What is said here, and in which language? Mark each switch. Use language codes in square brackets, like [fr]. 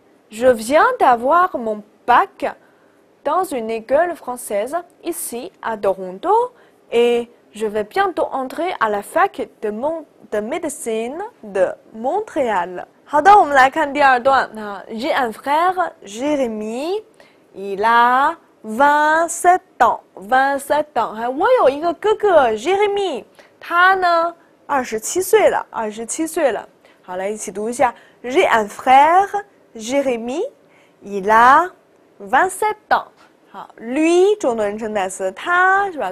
[fr] Je viens d'avoir mon bac dans une école française ici à Toronto et je vais bientôt entrer à la fac de médecine de Montréal. [zh] 好的，我们来看第二段。 [fr] J'ai un frère, Jérémy, il a 27 ans. 27 ans. [zh] 我有一个哥哥 Jérémy， 他呢27岁了，27岁了。好，来一起读一下。 [fr] J'ai un frère, Jérémy, il a 27 ans. [zh] 好 ，lui 中的人称代词，他是吧？